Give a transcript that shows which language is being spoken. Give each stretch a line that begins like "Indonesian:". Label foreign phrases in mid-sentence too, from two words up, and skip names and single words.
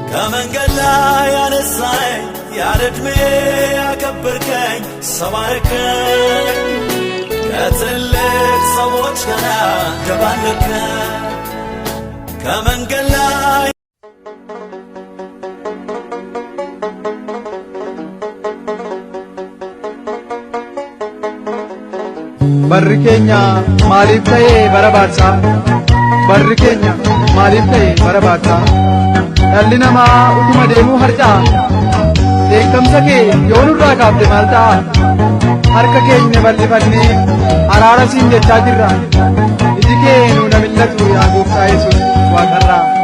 Amharic: ከመንገድ ላይ ያነሳኝ ያለ ዕድሜ ያከበርከኝ ሰባርከኝ ከትልቅ ሰዎች ጋር ደባለከኝ ከመንገድ ላይ
Oromo: barri keenya maaliif ta'e barabaasa barri keenya maaliif ta'e barabaasa dhalli namaa utuma deemuu harca'a beekamsa kee yoo nurraa kaafte maal ta'a harka keenya bal'ifannee araara siin jechaa jirra iji kee nuuna millatu yaa gooftaa Yesuus waaqarraa